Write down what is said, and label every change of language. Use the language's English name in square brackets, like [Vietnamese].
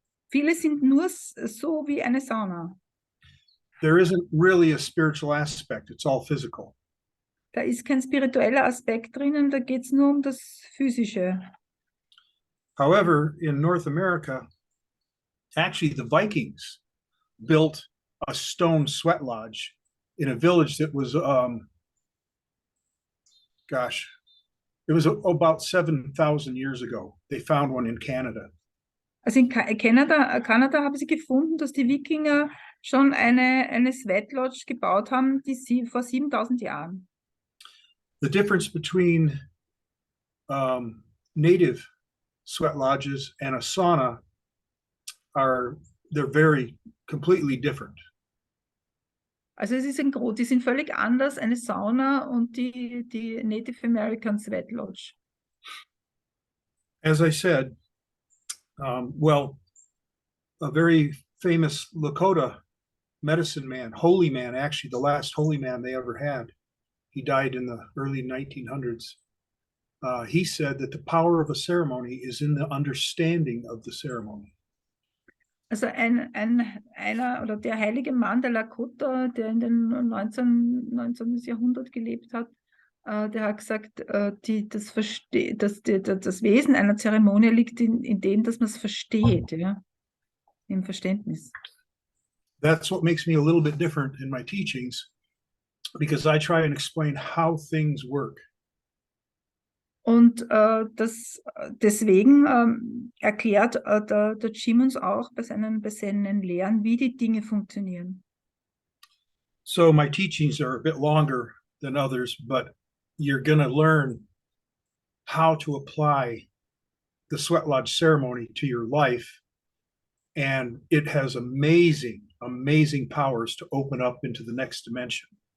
[German] Viele sind nur so wie eine Sauna. [English] There isn't really a spiritual aspect, it's all physical. [German] Da ist kein spiritueller Aspekt drinnen, da geht es nur um das Physische. [English] However, in North America, actually the Vikings built a stone sweat lodge in a village that was, it was about 7,000 years ago. They found one in Canada. [German] Also in Kanada haben sie gefunden, dass die Wikinger schon eine Sweat Lodge gebaut haben, vor 7.000 Jahren. [English] The difference between native sweat lodges and a sauna they're very completely different. [German] Also die sind völlig anders, eine Sauna und die Native American Sweat Lodge. [English] As I said, well, a very famous Lakota medicine man, holy man, actually the last holy man they ever had. He died in the early 1900s. He said that the power of a ceremony is in the understanding of the ceremony. [German] Also einer oder der heilige Mann der Lakota, der in den 19. Jahrhundert gelebt hat, der hat gesagt, das Wesen einer Zeremonie liegt in dem, dass man es versteht, ja, im Verständnis. [English] That's what makes me a little bit different in my teachings, because I try and explain how things work. [German] Und deswegen erklärt der Jim uns auch bei seinen Lehren, wie die Dinge funktionieren. [English] So my teachings are a bit longer than others, but you're going to learn how to apply the sweat lodge ceremony to your life. And it has amazing powers to open up into the next dimension.